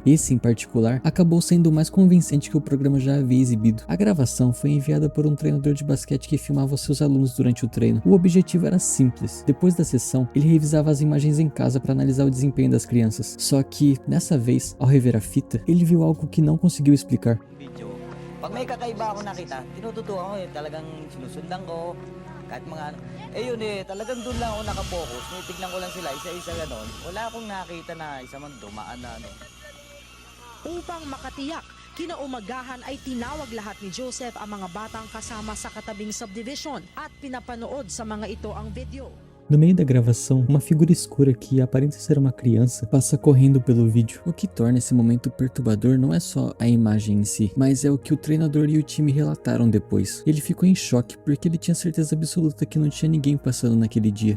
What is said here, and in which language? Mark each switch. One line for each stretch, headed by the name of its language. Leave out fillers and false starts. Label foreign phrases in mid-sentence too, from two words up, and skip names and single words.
Portuguese: Esse em particular acabou sendo o mais convincente que o programa já havia exibido. A gravação foi enviada por um treinador de basquete que filmava seus alunos durante o treino. O objetivo era simples: depois da sessão, ele revisava as imagens em casa para analisar o desempenho das crianças. Só que, dessa vez, ao rever a fita, ele viu algo que não conseguiu explicar.
Filipino: Pag may kakaiba ako nakita, tinututuan ko talagang sinusundan ko, kahit mga ano. Yun talagang doon lang ako nakapokus. Tignan ko lang sila isa-isa ganon. Wala akong nakita na isa man dumaan na ano. Upang makatiyak, kinaumagahan ay tinawag lahat ni Joseph ang mga batang kasama sa katabing subdivision at pinapanood sa mga ito ang video.
Portuguese: No meio da gravação, uma figura escura que aparenta ser uma criança passa correndo pelo vídeo. O que torna esse momento perturbador não é só a imagem em si, mas é o que o treinador e o time relataram depois. Ele ficou em choque porque ele tinha certeza absoluta que não tinha ninguém passando naquele dia.